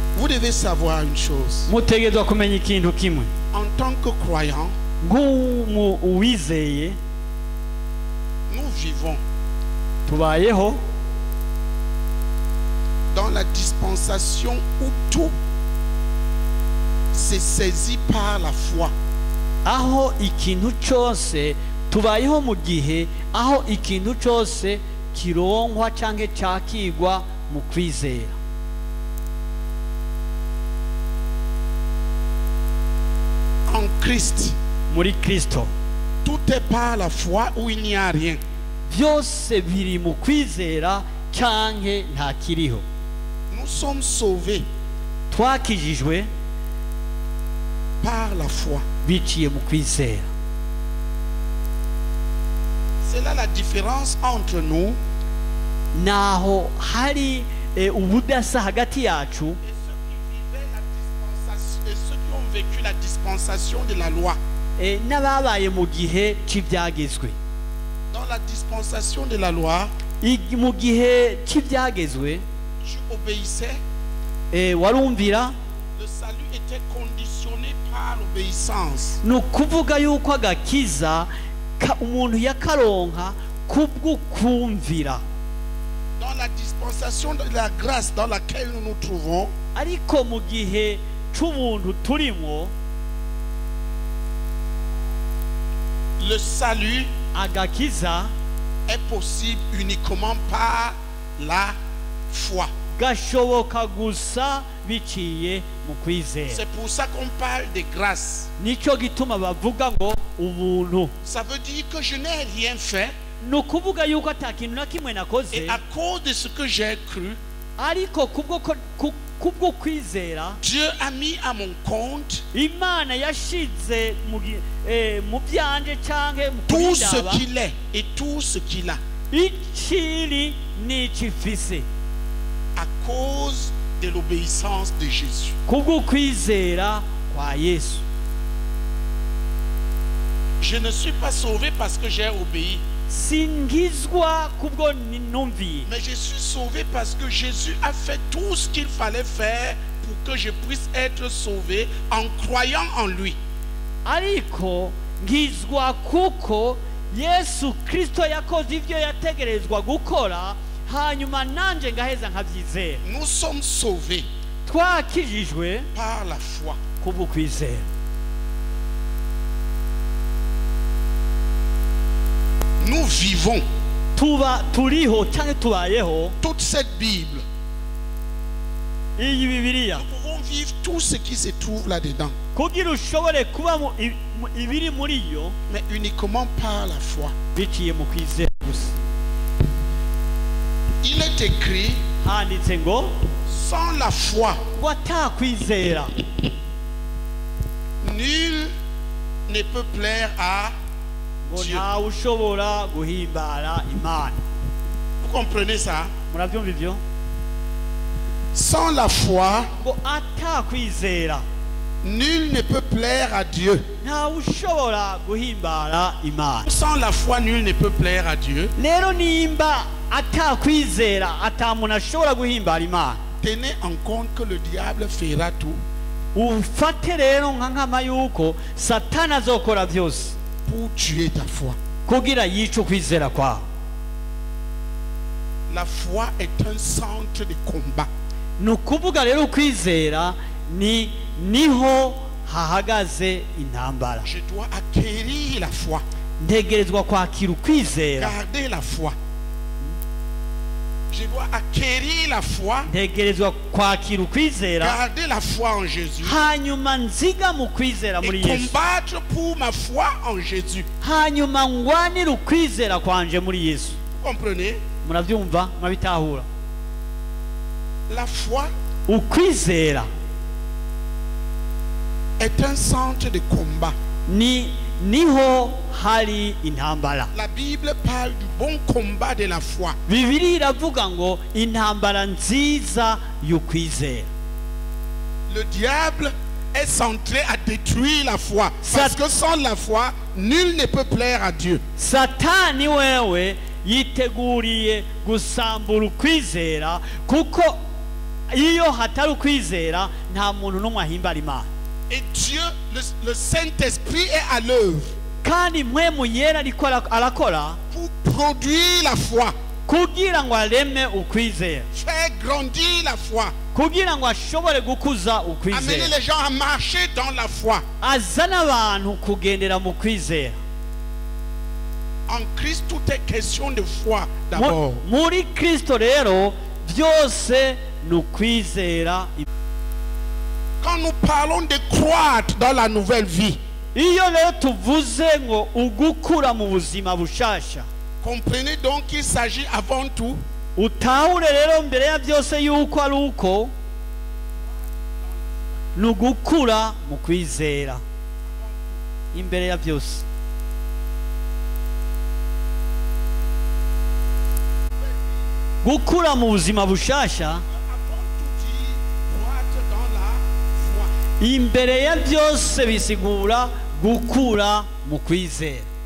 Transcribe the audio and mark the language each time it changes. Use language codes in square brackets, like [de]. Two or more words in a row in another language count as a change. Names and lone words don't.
[fr] devez savoir une chose. [rn] mutegerezwa kumenya ikintu kimwe [fr] En tant que croyants, [rn] uwizeye [fr] nous vivons [rn] tubayeho [fr] dans la dispensation où tout s'est saisi par la foi. [rn] aho ikintu cyose tubayeho mu gihe aho ikintu cyose kironkwa cyangwa cyakigwa mu kwizera. [fr] En Christ, [rn] muri Kristo [fr] tout est par la foi où il n'y a rien. [rn] byose biri mu kwizera cyangwa nta kiriho. [fr] Nous sommes sauvés [rn] twakijijwe [fr] par la foi. [rn] biciye mu kwizera. [fr] C'est là la différence entre nous [rn] naho hari ubudasa hagati yacu [fr] et ceux qui vivaient la dispensation et ceux qui ont vécu la dispensation de la loi. [rn] n'ababaye mu gihe cy'ibyagezwe. [fr] Dans la dispensation de la loi, [rn] mu gihe cy'ibyagezwe [fr] tu obéissais. [rn] warumvira. [fr] Le salut était conditionné par l'obéissance. [rn] ni ukuvuga yuko agakiza umuntu yakaronka kubw'ukumvira. [fr] Dans la dispensation de la grâce dans laquelle nous nous trouvons, [rn] ariko mu gihe cy'ubuntu turimo [fr] le salut [rn] agakiza [fr] est possible uniquement par la foi. [rn] gashoboka gusa biciye mu kwizera. [fr] C'est pour ça qu'on parle de grâce. [rn] nicyo gituma bavuga ngo ubuntu. [fr] Ça veut dire que je n'ai rien fait [rn] ni ukuvuga yuko ata kintu na kimwe nakoze, [fr] et à cause de ce que j'ai cru, [rn] ariko kubwo kwizera [fr] Dieu a mis à mon compte [rn] imana yashize mu byanje cyangwa mu [fr] tout ce [rn] kubindaba [fr] qu'il est et tout ce qu'il a [rn] ikiri n'ikifise [fr] à cause de l'obéissance de Jésus. [rn] kubwo kwizera kwa Yesu. [fr] Je ne suis pas sauvé parce que j'ai obéi, [rn] singizwa kubwo numviye, [fr] mais je suis sauvé parce que Jésus a fait tout ce qu'il fallait faire pour que je puisse être sauvé en croyant en lui. [rn] ariko ngizwa kuko Yesu Kristo yakoze ibyo yategerezwa gukora, hanyuma nanje ngaheza nkabyizera. [fr] Nous sommes sauvés [rn] twakijijwe [fr] par la foi. [rn] kubwo kwizera. [fr] Nous vivons [rn] turiho cyangwa tubayeho [fr] toute cette Bible. [rn] iyi Bibiliya [fr] Nous pouvons vivre tout ce qui se trouve là-dedans, [rn] kugira ushobore kuba ibiri muri yo [fr] mais uniquement par la foi. [rn] biciye mu kwizera gusa. [fr] Il est écrit, [rn] handitse ngo [fr] sans la foi, [rn] ngo atakwizera [fr] nul ne peut plaire à [rn] ngo [fr] Dieu. [rn] ntawe ushobora guhimbara Imana. [fr] Vous comprenez ça? [rn] murabyumva ibyo? [fr] Sans la foi, [rn] ngo atakwizera [fr] nul ne peut plaire à Dieu. [rn] ntawe ushobora guhimbara Imana. [fr] Sans la foi, nul ne peut plaire à Dieu. [rn] rero nimba atakwizera atamuntu ashobora guhimbara Imana, [fr] Tenez en compte que le diable fera tout [rn] ufate rero nka nkama yuko Satani azokora byose [fr] pour tuer ta foi. [rn] kugira yice ukwizera kwawe. [fr] La foi est un centre de combat. [rn] ni ukuvuga rero ukwizera niho hahagaze intambara. [fr] Je dois acquérir la foi, [rn] ntegerezwa kwakira ukwizera, [fr] garder la foi. Je dois acquérir la foi, [rn] ntegerezwa kwakira ukwizera, [fr] garder la foi en Jésus [rn] hanyuma nziga mu kwizera muri [fr] et [rn] Yesu, [fr] combattre pour ma foi en Jésus. [rn] hanyuma ngwanire ukwizera kwanje muri Yesu. [fr] Vous comprenez? [rn] murabyumva? murabitahura? [fr] La foi [rn] ukwizera [fr] est un centre de combat. [rn] niho hari intambara. [fr] La Bible parle du bon combat de la foi. [rn] Bibiliya iravuga ngo intambara nziza y'ukwizera. [fr] Le diable est centré à détruire la foi. Parce que sans la foi, nul ne peut plaire à Dieu. [rn] Satani wewe yiteguriye gusambura ukwizera kuko iyo hatari ukwizera nta muntu n'umwe ahimbara Imana. [fr] Et Dieu, le Saint-Esprit est à l'œuvre [rn] kandi mpwemu yera ariko arakora [fr] pour produire la foi, [rn] kugira ngo areme ukwizera, [fr] faire grandir la foi, [rn] kugira ngo ashobore gukuza [fr] amener [rn] ukwizera, [fr] les gens à marcher dans la foi. [rn] azana abantu kugendera mu kwizera. [fr] En Christ, tout est question de foi d'abord. [rn] Muri Kristo rero byose ni ukwizera. [fr] Quand nous parlons de croître dans la nouvelle vie, [rn] Iyo rero tuvuze ngo ugukura mu buzima bushasha, [fr] comprenez donc qu'il s'agit avant tout [rn] utahure rero mbere ya byose yuko ari uko ni ugukura mu kwizera imbere ya byose. Gukura mu buzima bushasha imbere ya byose bisigura gukura mu kwizera.